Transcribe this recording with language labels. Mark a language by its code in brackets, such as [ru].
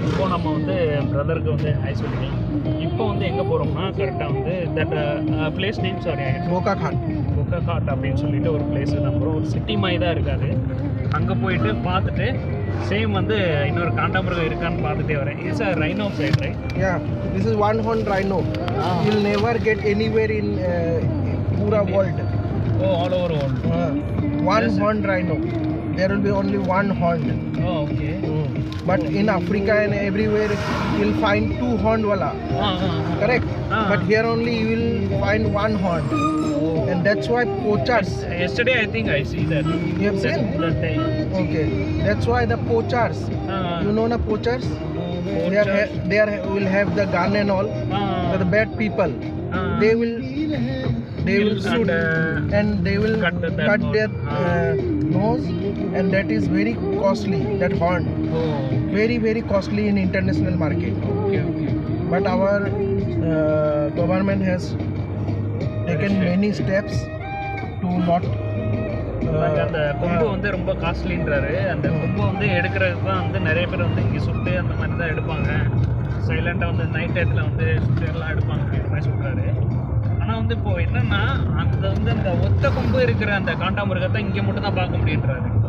[ta] இப்போது நம்ம வந்து பிரதருக்கு வந்து ஹை சொல்லிக்கலாம். இப்போ வந்து எங்கே போகிறோம்னா கரெக்டாக வந்து தட் பிளேஸ் நேம் சாரி கோகாகாட் அப்படின்னு சொல்லிட்டு ஒரு பிளேஸ் நம்புகிறோம். ஒரு சிட்டி மாதிரி தான் இருக்காது. அங்கே போயிட்டு பார்த்துட்டு சேம் வந்து இன்னொரு காண்டாமிருகம் இருக்கான்னு பார்த்துட்டே வரேன். [en] It's a rhino site, right? Yeah, this is one horn rhino. You'll never get anywhere in pura world. Oh, all over world. One horn rhino. There will be only one horn. Oh, okay. But in Africa and everywhere you'll find two horn wala. Correct? But here only you will find one horn. And that's why poachers. Yesterday I think I see that. You have seen? That time. Okay. That's why the poachers. You know the poachers? They will have the gun and all. The bad people. They will shoot and they will cut their nose, and that is very costly. That horn, very very costly in international market. Okay. But our government has taken many steps to not. [ta] அந்த கொம்பு வந்து ரொம்ப காஸ்ட்லின்றாரு. அந்த கொம்பு வந்து எடுக்கிறதுக்கு தான் வந்து நிறைய பேர் வந்து இங்கே சுட்டு அந்த மாதிரி தான் எடுப்பாங்க. சைலண்டாக வந்து நைட் டயத்தில் வந்து சுட்டு எல்லாம் எடுப்பாங்க அப்படின்ற மாதிரி சொல்கிறாரு. ஆனால் வந்து இப்போது என்னென்னா அந்த வந்து அந்த ஒத்த கொம்பு இருக்கிற அந்த காண்டாமிருகத்தை இங்கே மட்டும் தான் பார்க்க முடியுன்றாரு.